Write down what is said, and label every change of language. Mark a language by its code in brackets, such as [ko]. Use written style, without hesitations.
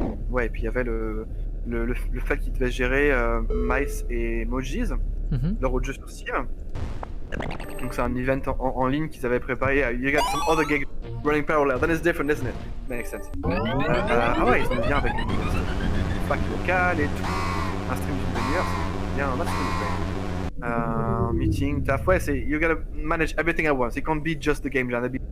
[fr] Ouais, et puis il y avait le fait qu'ils devaient gérer Mice et Mojis, leur autre jeu sur Steam. Donc c'est un event en ligne qu'ils avaient préparé. [en] You got some other gigs running parallel, then it's different, isn't it? Makes sense. [fr] Ah ouais, ils sont bien avec les fac locales et tout. Un stream d'une demi-heure, c'est bien, [en] that's good. [fr] Meeting, taf, ouais, c'est [en] you gotta manage everything at once. It can't be just the game jam.